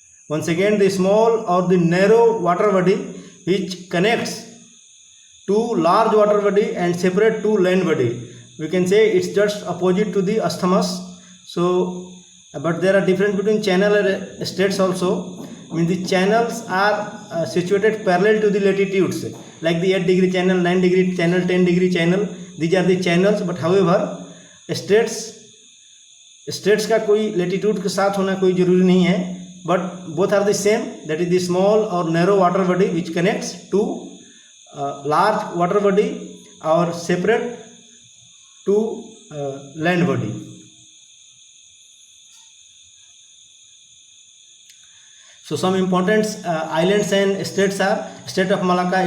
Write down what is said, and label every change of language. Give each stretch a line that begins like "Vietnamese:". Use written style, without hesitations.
English: Once again, the small or the narrow water body which connects two large water body and separate two land body. We can say it's just opposite to the isthmus. So, but there are difference between channel and straits also. I mean, the channels are situated parallel to the latitudes, like the 8-degree channel, 9-degree channel, 10-degree channel. These are the channels. But however,
Hindi: straits का कोई latitude के साथ होना कोई जरूरी नहीं है.
English: But both are the same. That is the small or narrow water body which connects two large water body or separate two land body. So some important islands and states are Strait of Malacca.